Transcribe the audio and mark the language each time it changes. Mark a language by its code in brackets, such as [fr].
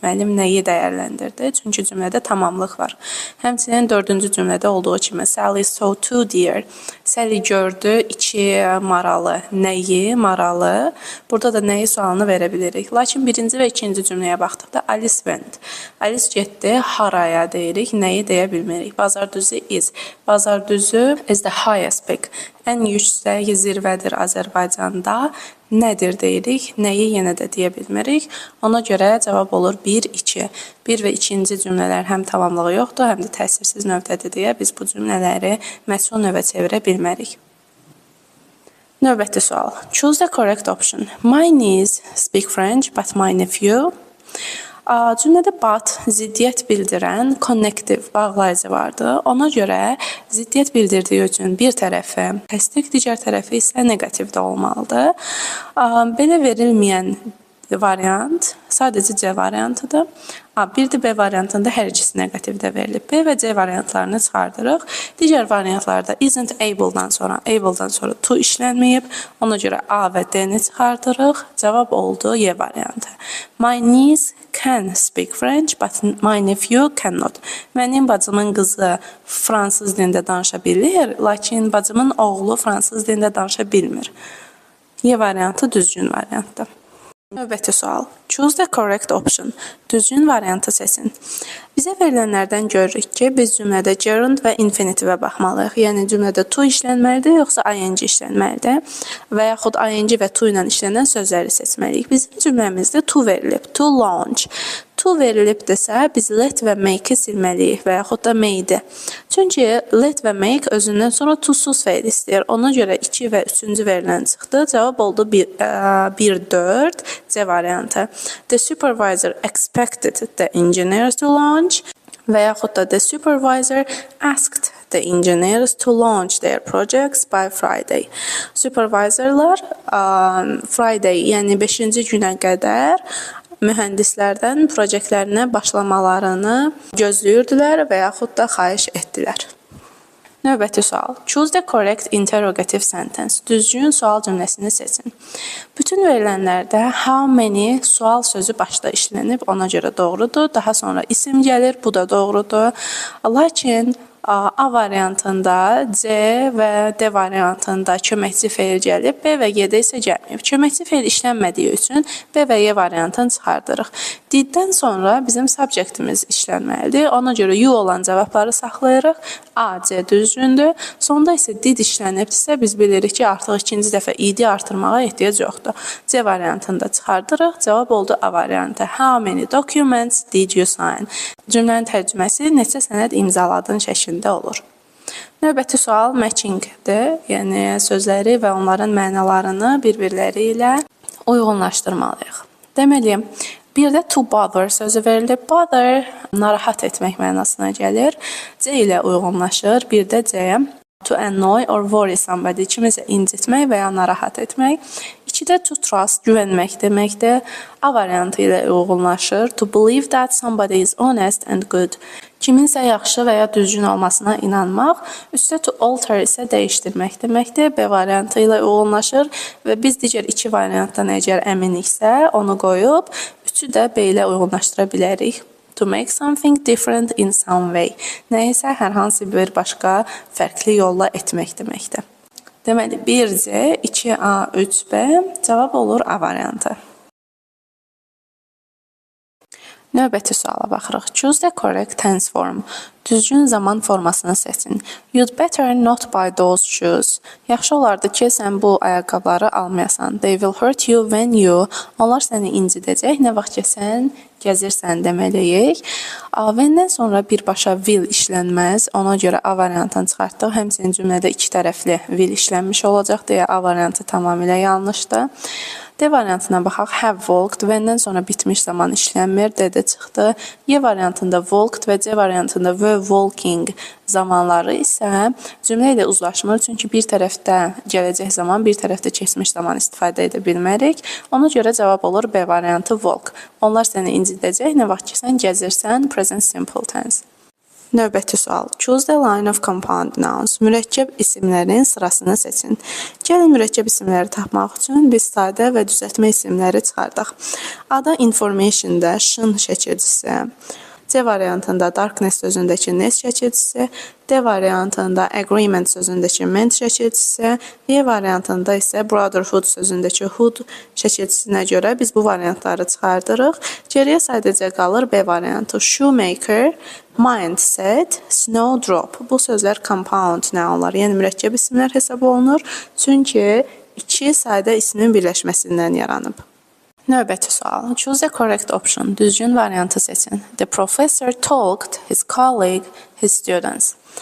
[az] Müəllim nəyi dəyərləndirdi? Çünki cümlədə tamamlıq var. Həmçinin dördüncü cümlədə olduğu kimi [en] Sally saw two deer. [az] Sally gördü iki maralı. Nəyi? Maralı. Burada da nəyi sualını verə bilirik. Lakin birinci və ikinci cümləyə baxdıqda [en] Alice went. [az] Alice getdi. haraya deyirik, nəyi deyə bilmirik. [en] Bazar düzü is. Bazar düzü is the highest peak. [az] Ən yüksək zirvədir Azərbaycanda. Nədir deyirik, nəyi yenə də deyə bilmirik. Ona görə cavab olur 1, 2. 1 və 2-ci cümlələr həm tamamlığı yoxdur, həm də təsirsiz növdədir deyə biz bu cümlələri məchul növə çevirə bilmərik. Növbəti sual. [en] Choose the correct option. My niece speak French, but my nephew. [az] Cümlədə but ziddiyyət bildirən connective bağlayıcı vardı. Ona görə ziddiyyət bildirdiyi üçün bir tərəfi təsdiq, digər tərəfi isə negativdə olmalıdır. Belə verilməyən variant sadəcə C variantıdır. Bir də B variantında hər ikisi negativdə verilib. B və C variantlarını çıxardırıq. Digər variantlarda isn't able'dan sonra to işlənməyib. Ona görə A və D-ni çıxardırıq. Cavab oldu Y variantı. [en] My niece can speak French, but my nephew cannot. [az] Mənim bacımın qızı fransız dilində danışa bilir, lakin bacımın oğlu fransız dilində danışa bilmir. Y variantı düzgün variantdır. Növbəti sual. [en] Choose the correct option. [az] Düzgün variantı seçin. Bizə verilənlərdən görürük ki, biz cümlədə gerund və infinitivə baxmalıyıq. Yəni cümlədə to işlənməlidir, yoxsa ing işlənməlidir və yaxud ing və to ilə işlənən sözləri seçməliyik. Bizim cümləmizdə to verilib. To launch. To verilibdirsə, biz let və make-i silməliyik və yaxud da made-i. Çünki let və make özündən sonra to-suz feil istəyir. Ona görə 2 və 3-cü verilən çıxdı. Cavab oldu 1-4 C variantı. [en] The supervisor expected the engineers to launch [az] və yaxud da [en] the supervisor asked the engineers to launch their projects by Friday. [az] Supervisorlar Friday, yəni 5-ci günə qədər mühəndislərdən proyektlərinə başlamalarını gözləyirdilər və yaxud da xahiş etdilər. Növbəti sual. [en] Choose the correct interrogative sentence. [az] Düzgün sual cümləsini seçin. Bütün verilənlərdə how many sual sözü başda işlənib, ona görə doğrudur. Daha sonra isim gəlir, bu da doğrudur. Lakin A variantında C və D variantında köməkçi feil gəlib, B və G-də isə gəlməyib. Köməkçi feil işlənmədiyi üçün B və Y variantını çıxardırıq. Diddən sonra bizim subjectimiz işlənməlidir. Ona görə you olan cavabları saxlayırıq. A, C düzgündür. Sonda isə did işlənibdirsə, biz bilirik ki, artıq ikinci dəfə id artırmağa ehtiyac yoxdur. C variantında çıxardırıq. Cavab oldu A variantı. [en] How many documents did you sign? [az] Cümlənin tərcüməsi neçə sənəd imzaladın şəklində olur. Növbəti sual matchingdir. Yəni sözləri və onların mənalarını bir-birləri ilə uyğunlaşdırmalıyıq. Deməli, bir də to bother sözü verilib. Bother narahat etmək mənasına gəlir. C ilə uyğunlaşır. Bir də C [en] to annoy or worry somebody, [az] kimisə incitmək və ya narahat etmək. İkidə to trust, güvənmək deməkdir. A variantı ilə uyğunlaşır. [en] To believe that somebody is honest and good. [az] Kiminsə yaxşı və ya düzgün olmasına inanmaq. Üstə to alter isə dəyişdirmək deməkdir. B variantı ilə uyğunlaşır və biz digər iki variantdan əgər əminiksə, onu qoyub, üçü də B ilə uyğunlaşdıra bilərik. [en] To make something different in some way. [az] Nəyisə hər hansı bir başqa fərqli yolla etmək deməkdir. Deməli, 1C, 2A, 3B cavab olur A variantı. Növbəti suala baxırıq. [en] Choose the correct tense form. [az] Düzgün zaman formasını seçin. [en] You'd better not buy those shoes. [az] Yaxşı olardı ki, sən bu ayaqqabıları almayasan. [en] They will hurt you when you. [az] Onlar səni incidəcək. Nə vaxt ki, sən gəzirsən deməliyik. When-dən sonra birbaşa will işlənməz. Ona görə A variantını çıxartdıq. Həmçinin cümlədə iki tərəfli will işlənmiş olacaq deyə A variantı tamamilə yanlışdır. D variantına baxaq. [en] Have walked. [az] When-dən sonra bitmiş zaman işlənmir. D-də çıxdı. Y variantında walked və C variantında were walking zamanları isə cümlə ilə uzlaşmır. Çünki bir tərəfdə gələcək zaman, bir tərəfdə keçmiş zaman istifadə edə bilmərik. Ona görə cavab olur B variantı walk. Onlar səni incidəcək. Nə vaxt ki, sən gəzirsən, present simple tense. Növbəti sual. [en] Choose the line of compound nouns. [az] Mürəkkəb isimlərin sırasını seçin. Gəlin mürəkkəb isimləri tapmaq üçün biz sadə və düzəltmə isimləri çıxardaq. Ada information-da şın şəkilcisi C variantında darkness sözündəki ness şəkilçisi, D variantında agreement sözündəki ment şəkilçisi, E variantında isə brotherhood sözündəki hood şəkilçisinə görə biz bu variantları çıxardırıq. Geriyə sadəcə qalır B variantı. Shoemaker, mindset, snowdrop. Bu sözlər compound nounlar, yəni mürəkkəb isimlər hesab olunur. Çünki iki sadə ismin birləşməsindən yaranıb. Növbəti sual. [en] Choose the correct option. [az] Düzgün variantı seçin. [en] The professor talked his colleague, his students.